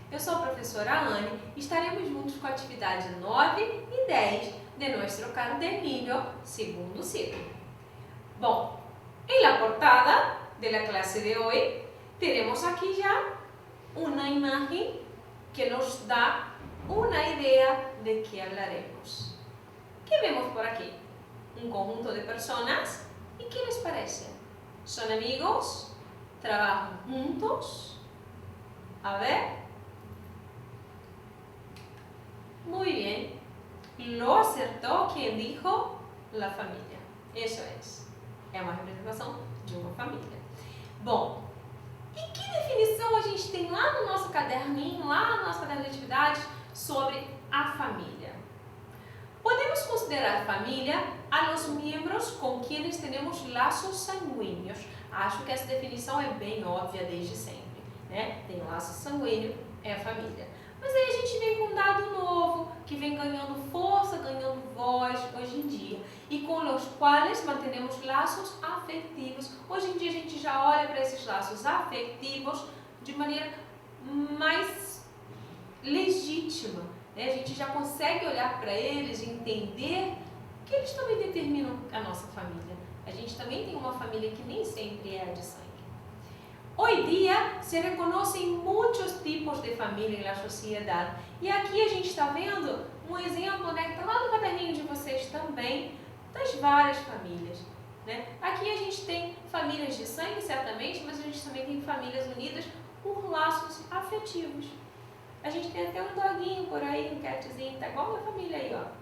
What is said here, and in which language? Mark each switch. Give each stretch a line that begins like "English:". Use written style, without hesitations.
Portuguese: Eu sou a professora Anne e estaremos juntos com a atividade 9 e 10 de nosso caderninho segundo ciclo. Bom, em
Spanish: la portada de la clase de hoy
Portuguese: teremos aqui já uma imagem que nos dá uma ideia de que hablaremos.
Spanish: ¿Qué vemos por aquí? Un conjunto de personas. ¿Y qué les parece? ¿Son amigos? ¿Trabajan juntos? A ver. Muy bien. Lo acertó quien dijo la familia. Eso es.
Portuguese: É uma representação de uma família. Bom, e que definição a gente tem lá no nosso caderninho, lá no nosso caderno de atividades, sobre a família? Podemos considerar família a los miembros com quienes temos laços sanguíneos. Acho que essa definição é bem óbvia desde sempre, né? Tem laço sanguíneo, é a família. Mas aí a gente vem com um dado novo, que vem ganhando força, ganhando voz hoje em dia, e com os quais mantemos laços afetivos. Hoje em dia a gente já olha para esses laços afetivos de maneira mais legítima. A gente já consegue olhar para eles e entender que eles também determinam a nossa família. A gente também tem uma família que nem sempre é a de sangue.
Spanish: Hoy día se reconocen muchos tipos de familia
Portuguese: na sociedade. E aqui a gente está vendo um exemplo, né, que está lá no caderninho de vocês também, das várias famílias. Né? Aqui a gente tem famílias de sangue, certamente, mas a gente também tem famílias unidas por laços afetivos. A gente tem até um doguinho por aí, um catzinho, tá igual a minha família aí, ó.